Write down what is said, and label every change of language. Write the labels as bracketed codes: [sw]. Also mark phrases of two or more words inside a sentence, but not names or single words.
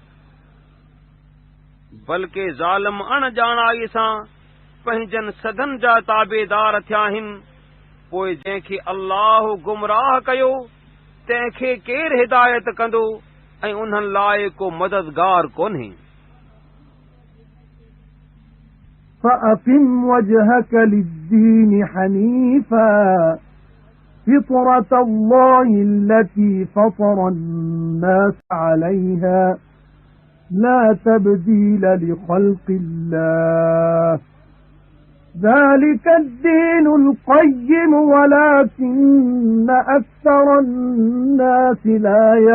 [sd] बल्कि ज़ालिम अणॼाणाई सां पंहिंजनि सदन जा ताबेदार थिया आहिनि। पोइ जंहिंखे अल्लाह गुमराह कयो तंहिंखे केरु हिदायत कंदो ऐं उन्हनि लाइ को मददगार कोन्हे। [ar] فأقم وجهك للدين حنيفا فطرة الله التي فطر الناس عليها لا تبديل لخلق الله ذلك الدين القيم ولكن أكثر الناس لا